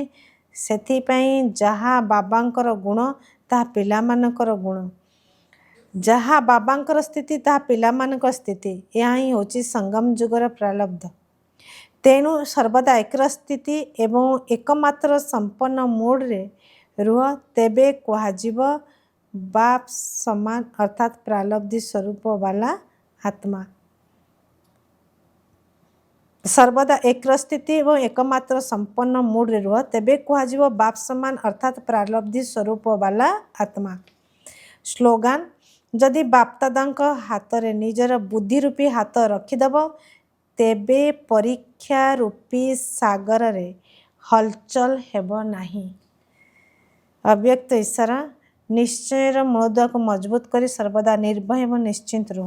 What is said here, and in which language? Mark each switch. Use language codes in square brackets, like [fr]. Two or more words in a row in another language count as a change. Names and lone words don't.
[or] ସେଥିପାଇଁ ଯାହା ବାବାଙ୍କର ଗୁଣ ତାହା ପିଲାମାନଙ୍କର ଗୁଣ, ଯାହା ବାବାଙ୍କର ସ୍ଥିତି ତାହା ପିଲାମାନଙ୍କର ସ୍ଥିତି। ଏହା ହିଁ ହେଉଛି ସଙ୍ଗମ ଯୁଗର ପ୍ରାଲବ୍ଧ। ତେଣୁ ସର୍ବଦା ଏକର ସ୍ଥିତି ଏବଂ ଏକମାତ୍ର ସମ୍ପନ୍ନ ମୁଡ ରେ ରୁହ, ତେବେ କୁହାଯିବ ବାପ ସମାନ ଅର୍ଥାତ ପ୍ରାଲବ୍ଧି ସ୍ୱରୂପ ୱାଲା ଆତ୍ମା। ସର୍ବଦା ଏକର ସ୍ଥିତି ଏବଂ ଏକମାତ୍ର ସମ୍ପନ୍ନ ମୁଡ ରେ ରୁହ, ତେବେ କୁହାଯିବ ବାପ ସମାନ ଅର୍ଥାତ ପ୍ରାଲବ୍ଧି ସ୍ୱରୂପ ୱାଲା ଆତ୍ମା। ସ୍ଲୋଗାନ ଯଦି ବାପଦାଦାଙ୍କ ହାତରେ ନିଜର ବୁଦ୍ଧି ରୂପୀ ହାତ ରଖିଦେବ ତେବେ ପରୀକ୍ଷା ରୂପୀ ସାଗରରେ ହଲଚଲ ହେବ ନାହିଁ। ଅବ୍ୟକ୍ତ ଈଶ୍ୱର ନିଶ୍ଚୟର ମୂଳଦୁଆକୁ ମଜବୁତ କରି ସର୍ବଦା ନିର୍ଭୟ ଏବଂ ନିଶ୍ଚିନ୍ତ ରୁହ।